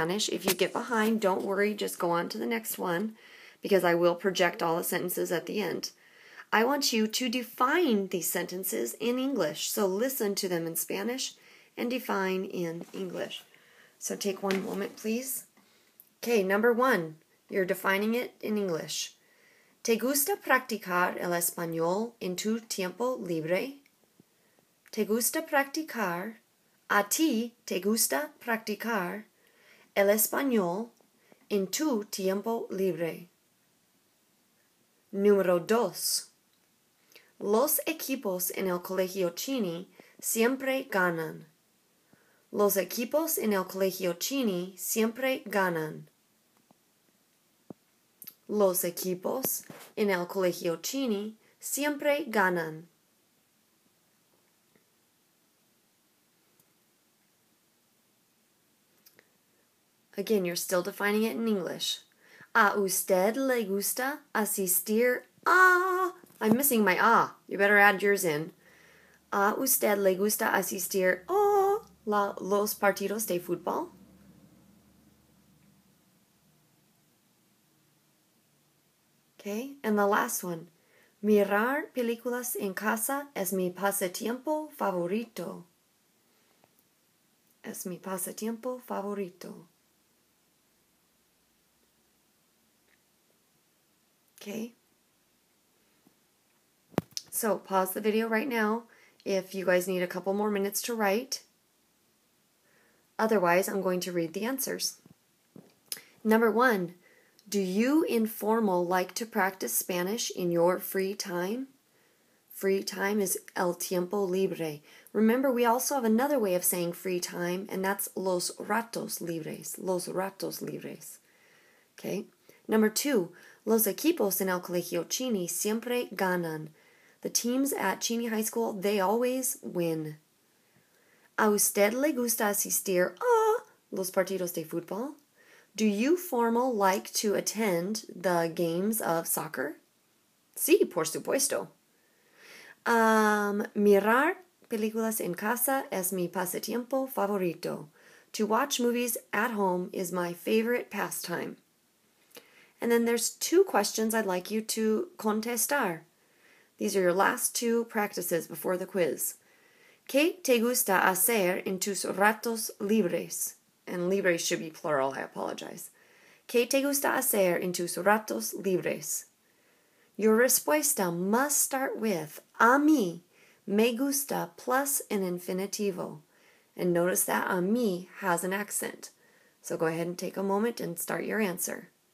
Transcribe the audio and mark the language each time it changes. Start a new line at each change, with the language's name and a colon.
English: If you get behind, don't worry, just go on to the next one because I will project all the sentences at the end. I want you to define these sentences in English. So listen to them in Spanish and define in English. So take one moment, please. Okay, number one, you're defining it in English.
Spanish: ¿Te gusta practicar el español en tu tiempo libre? ¿Te gusta practicar? ¿A ti te gusta practicar el español en tu tiempo libre? Número 2. Los equipos en el Colegio Cheney siempre ganan. Los equipos en el Colegio Cheney siempre ganan. Los equipos en el Colegio Cheney siempre ganan.
English: Again, you're still defining it in English.
Spanish: ¿A usted le gusta asistir a...
English: I'm missing my a. You better add yours in.
Spanish: ¿A usted le gusta asistir a los partidos de fútbol?
English: Okay, and the last one.
Spanish: Mirar películas en casa es mi pasatiempo favorito. Es mi pasatiempo favorito.
English: Okay. So pause the video right now if you guys need a couple more minutes to write. Otherwise, I'm going to read the answers. Number 1. Do you informal like to practice Spanish in your free time? Free time is
Spanish: el tiempo libre.
English: Remember, we also have another way of saying free time, and that's
Spanish: los ratos libres. Los ratos libres.
English: Okay. Number 2.
Spanish: Los equipos en el Colegio Cheney siempre ganan.
English: The teams at Cheney High School, they always win.
Spanish: ¿A usted le gusta asistir a los partidos de fútbol?
English: Do you formal like to attend the games of soccer?
Spanish: Sí, por supuesto. Mirar películas en casa es mi pasatiempo favorito.
English: To watch movies at home is my favorite pastime. And then there's 2 questions I'd like you to contestar. These are your last 2 practices before the quiz.
Spanish: ¿Qué te gusta hacer en tus ratos libres?
English: And libres should be plural, I apologize.
Spanish: ¿Qué te gusta hacer en tus ratos libres?
English: Your respuesta must start with
Spanish: a mí me gusta
English: plus an infinitivo. And notice that a mí has an accent. So go ahead and take a moment and start your answer.